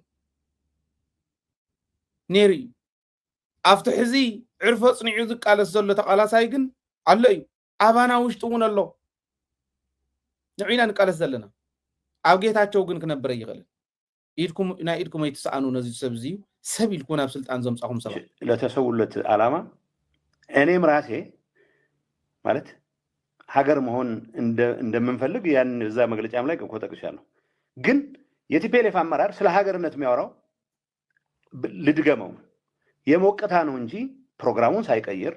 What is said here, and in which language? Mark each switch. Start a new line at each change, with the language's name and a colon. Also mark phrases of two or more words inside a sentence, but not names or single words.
Tigrinya: ኣብቲ ሕዚ ዕርፎ ጽኒዑ ዝቃለስ ዘሎ ተቃላሳይ ግን ኣሎ እዩ ኣባና ውሽጡ እውን ኣሎ ንዕና ንቃለስ ዘለና ኣብ ጌታቸው ግን ክነብረ ይኽእል ናይ ኢድኩም ኣይትሰኣኑ ነዚ ሰብ እዙ ሰብ ኢልኩ ናብ ስልጣን ዘምጻኹም ሰባት
Amharic: ለተሰውለት ዓላማ እኔም ራሴ ማለት ሀገር መሆን እንደምንፈልግ ያን እዛ መግለጫም ላይ እኮ ጠቅሻለሁ ግን የቲፒኤልኤፍ አመራር ስለ ሀገርነት የሚያወራው ልድገመው የሞቀታ ነው እንጂ ፕሮግራሙን ሳይቀይር